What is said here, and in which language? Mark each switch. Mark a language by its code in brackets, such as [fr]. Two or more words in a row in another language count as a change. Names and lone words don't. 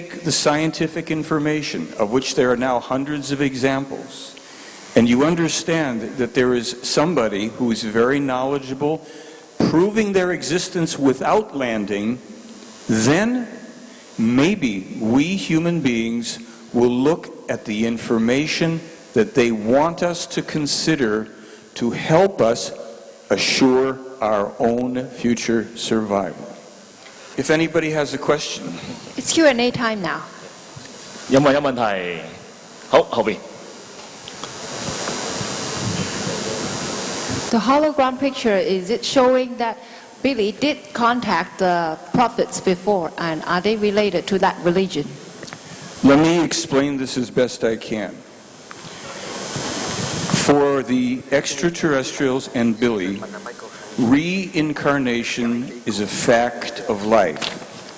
[en] the scientific information, of which there are now hundreds of examples, and you understand that there is somebody who is very knowledgeable, proving their existence without landing, then maybe we human beings will look at the information that they want us to consider to help us assure our own future survival. If anybody has a question. It's Q&A time now. [yue] 有冇問題？好，後邊。 [en] The hologram picture, is it showing that Billy did contact the prophets before, and are they related to that religion? Let me explain this as best I can. For the extraterrestrials and Billy, reincarnation is a fact of life.